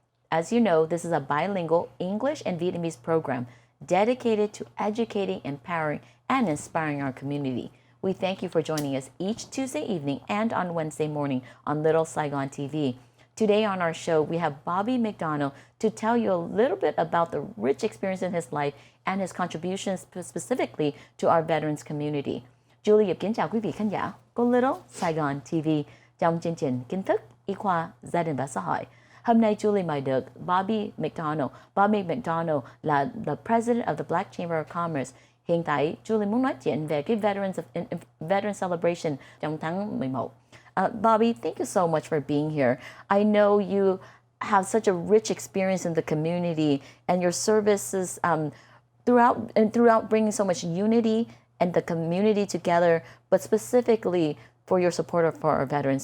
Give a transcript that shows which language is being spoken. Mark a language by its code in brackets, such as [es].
[en] As you know, this is a bilingual English and Vietnamese program dedicated to educating, empowering, and inspiring our community. We thank you for joining us each Tuesday evening and on Wednesday morning on Little Saigon TV. Today on our show, we have Bobby McDonald to tell you a little bit about the rich experience in his life and his contributions specifically to our veterans community. [vi] Julie kính chào quý vị khán giả của Little Saigon TV trong chương trình kiến thức, y khoa, gia đình và xã hội. Hôm nay Julie mời được Bobby McDonald. Bobby McDonald là [en] the president of the Black Chamber of Commerce. [vi] Hiện tại Julie muốn nói chuyện về cái Veteran Celebration trong tháng 11. [en] Bobby, thank you so much for being here. I know you have such a rich experience in the community and your services throughout bringing so much unity and the community together, but specifically for your support for our veterans.